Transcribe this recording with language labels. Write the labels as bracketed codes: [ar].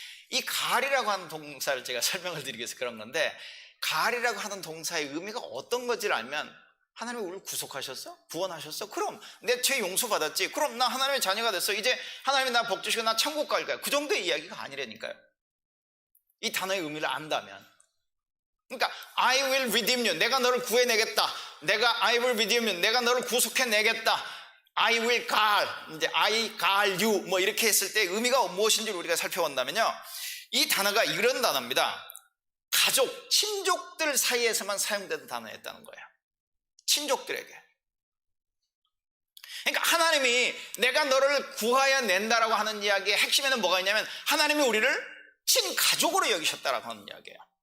[ko] 이 가을이라고 하는 동사를 제가 설명을 드리기 위해서 그런 건데, 가을이라고 하는 동사의 의미가 어떤 건지를 알면, 하나님이 우리를 구속하셨어? 구원하셨어? 그럼 내 죄 용서받았지? 그럼 나 하나님의 자녀가 됐어. 이제 하나님이 나 복 주시고 나 천국 갈 거야. 그 정도의 이야기가 아니라니까요. 이 단어의 의미를 안다면. 그러니까 [en] I will redeem you, [ko] 내가 너를 구해내겠다. [en] I will redeem you, [ko] 내가 너를 구속해내겠다. [en] I will guard, [ko] 이제 [en] I guard you, [ko] 뭐 이렇게 했을 때 의미가 무엇인지를 우리가 살펴본다면요, 이 단어가 이런 단어입니다. 가족, 친족들 사이에서만 사용되는 단어였다는 거예요. 친족들에게. 그러니까 하나님이 내가 너를 구하여 낸다라고 하는 이야기의 핵심에는 뭐가 있냐면, 하나님이 우리를 친가족으로 여기셨다라고 하는 이야기예요.